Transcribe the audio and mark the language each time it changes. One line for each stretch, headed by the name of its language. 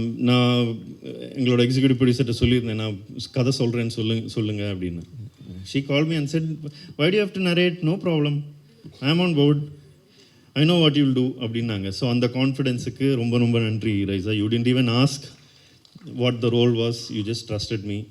Tamil: நான் எங்களோட எக்ஸிக்யூட்டிவ் ப்ரொடியூசர்கிட்ட சொல்லியிருந்தேன், நான் கதை சொல்கிறேன்னு சொல்லுங்கள் அப்படின்னு.
English: She called me and said, why do you have to narrate? No problem, I am on board. I know what you'll do
Tamil: அப்படின்னாங்க. ஸோ அந்த கான்ஃபிடென்ஸுக்கு ரொம்ப ரொம்ப நன்றி Raiza.
English: You didn't even ask what the role was, you just trusted me.